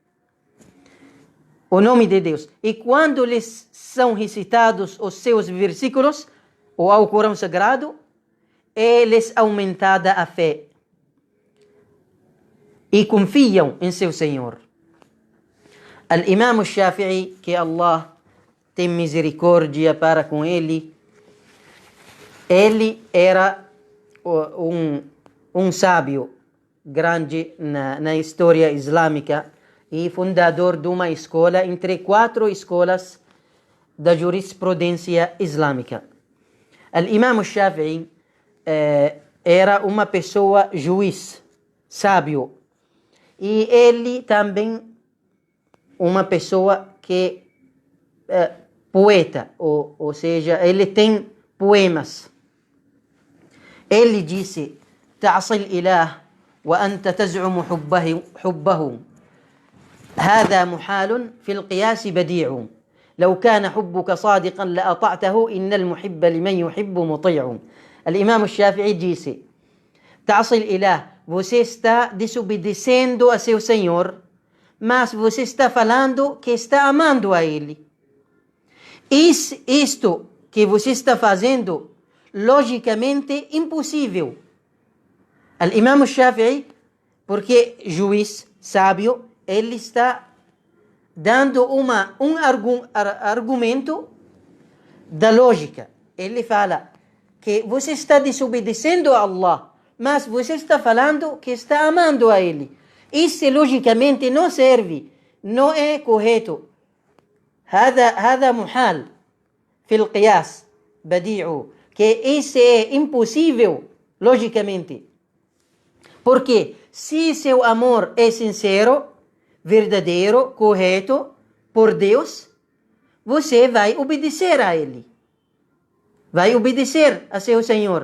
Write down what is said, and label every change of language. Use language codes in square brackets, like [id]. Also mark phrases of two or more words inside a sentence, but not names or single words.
[pt] O nome de Deus. E quando lhes são recitados os seus versículos, o Alcorão Sagrado, é-lhes aumentada a fé. E confiam em seu Senhor. Al-Imam al-Shafi'i, que Allah tem misericórdia para com ele. Ele era um sábio grande na história islâmica e fundador de uma escola entre 4 escolas da jurisprudência islâmica. Al-Imam Shafi'i era uma pessoa juiz, sábio, e ele também uma pessoa que poeta, ou seja, ele tem poemas. Ele disse: [ar] تعصي الإله وأنت تزعم حبه هذا محال في القياس بديع لو كان حبك صادقا لأطعته إن المحب لمن يحب مطيع. الإمام الشافعي disse: تعصي الإله, [pt] você está desobedecendo a seu Senhor, mas você está falando que está amando a Ele. Isto que você está fazendo, logicamente impossível. Al-Imam Shafi'i, porque juiz, sábio, ele está dando um argumento da lógica. Ele fala que você está desobedecendo a Allah, mas você está falando que está amando a Ele. Isso logicamente não serve, não é correto. [ar] هذا محال في القياس بديع, [pt] que isso é impossível logicamente. Porque se seu amor é sincero, verdadeiro, correto, por Deus, você vai obedecer a Ele. Vai obedecer a seu Senhor.